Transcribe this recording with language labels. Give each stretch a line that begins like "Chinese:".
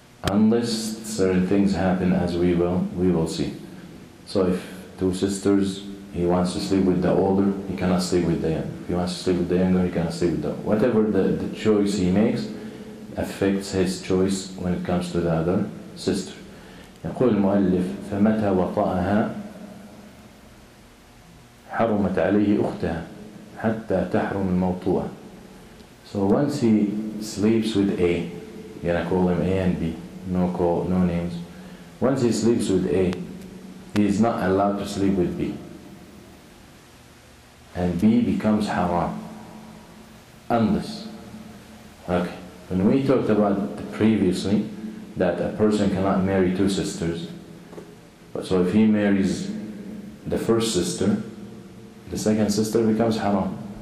English: Unless certain things happen, as we will see. So if two sisters, he wants to sleep with the older, he cannot sleep with the younger. If he wants to sleep with the younger, he cannot sleep with the... Whatever the choice he makes affects his choice when it comes to the other sister.
Arabic: يقول المؤلف فمتى وطأها حرمت عليه أختها حتى تحرم الموطوءة.
English: So once he sleeps with A, you're gonna call him A and B, no names. Once he sleeps with A, he is not allowed to sleep with B. And B becomes haram. Unless, okay, when we talked about previously that a person cannot marry two sisters, so if he marries the first sister, the second sister becomes haram.